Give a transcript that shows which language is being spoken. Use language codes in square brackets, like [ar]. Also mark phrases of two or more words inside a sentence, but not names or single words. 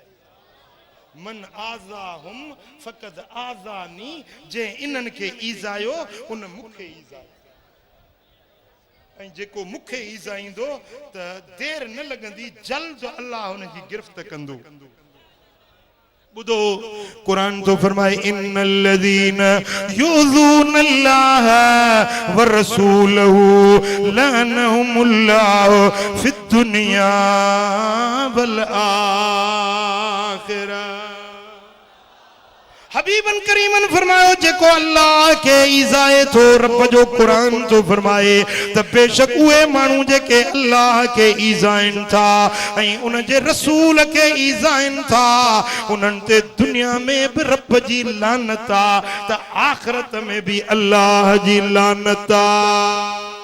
[ar] من آذاهم فقد آذاني, [sd] जंहिं इन्हनि खे ईज़ायो उन मूंखे ईज़ायो ऐं जेको मूंखे ईज़ाईंदो त देर न लॻंदी जल्द अल्लाह हुन जी गिरफ़्त कंदो। ॿुधो क़ुरान तो फरमाए [ar] إن الذين يؤذون الله ورسوله لعنهم الله في الدنيا والآخرة. [sd] हबीबन करीमन फरमायो जेको अल्लाह के ईज़ाए थो, रब जो कुरान तो फरमाए त बेशक उहे माण्हू जेके अल्लाह के ईज़ाइन था ऐं उन जे रसूल के ईज़ाइन था उन्हनि ते दुनिया में बि रब जी लानत आहे त आख़िरत में भी अल्लाह जी लानत आहे।